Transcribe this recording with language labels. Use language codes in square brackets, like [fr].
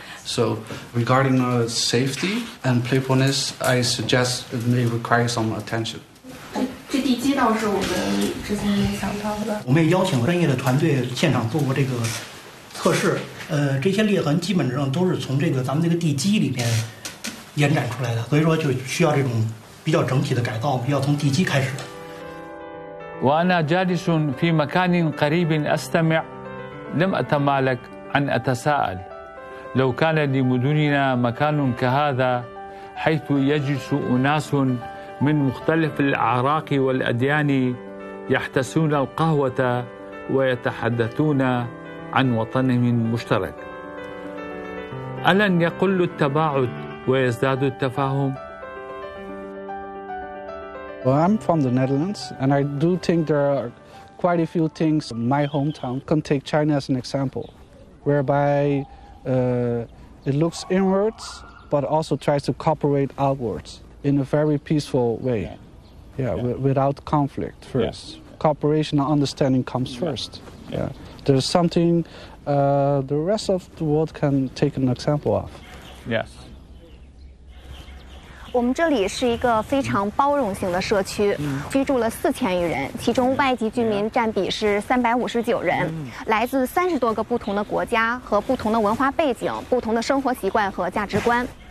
[en] So regarding safety and playfulness, I suggest it may require some attention. [zh] 这地基倒是我们之前也想到的。我们也邀请专业的团队现场做过这个测试，这些裂痕基本上都是从这个咱们这个地基里面延展出来的，所以说就需要这种比较整体的改造，要从地基开始。 [ar] وأنا جالس في مكان قريب أستمع، لم أتمالك أن أتساءل، لو كان لمدننا مكان كهذا حيث يجلس أناس من مختلف الأعراق والأديان يحتسون القهوة ويتحدثون عن وطنهم المشترك، ألن يقل التباعد ويزداد التفاهم؟ [en] Well, I'm from the Netherlands, and I do think there are quite a few things in my hometown. Can take China as an example, whereby it looks inwards but also tries to cooperate outwards in a very peaceful way, without conflict first. Yeah. Cooperation and understanding comes first. Yeah. There's something the rest of the world can take an example of. Yes. [zh] 我们这里是一个非常包容性的社区，居住了4000余人，其中外籍居民占比是359人，来自30多个不同的国家和不同的文化背景、不同的生活习惯和价值观。